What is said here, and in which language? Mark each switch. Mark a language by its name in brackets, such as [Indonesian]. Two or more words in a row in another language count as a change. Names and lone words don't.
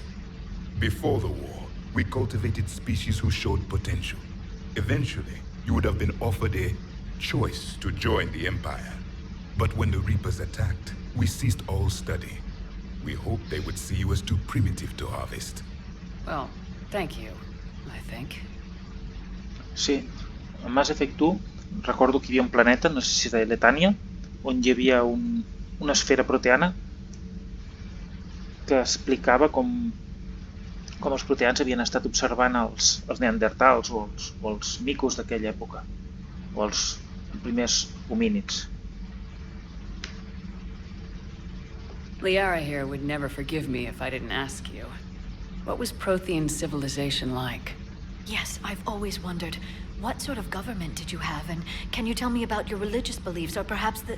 [English] Before the war, we cultivated species who showed potential. Eventually, you would have been offered a choice to join the Empire. But when the Reapers attacked, we ceased all study. We hoped they would see you as too primitive to harvest. Well, thank you, I think. [Catalan] Sí, en Mass Effect 1 recordo que hi havia un planeta, no sé si de Letània, on hi havia una esfera proteana que explicava com com els proteans havien estat observant els neandertals o els micos d'aquella època, o els primers homínids. [English] Liara here would never forgive me if I didn't ask you. What was Prothean civilization like? Yes, I've always wondered. What sort of government did you have, and can you tell me about your religious beliefs, or perhaps the...